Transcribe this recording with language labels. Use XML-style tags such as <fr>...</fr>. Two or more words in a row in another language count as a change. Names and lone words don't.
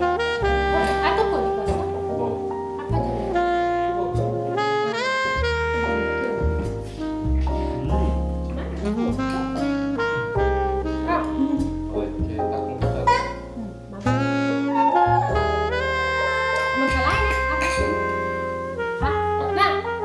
<ko>아까 거 입었어? 뭐? 아까 전에. 이렇게 딱 끊자.</ko> <vi>Mình phải lái nè, ăn xíu. Hả? Nè.</vi>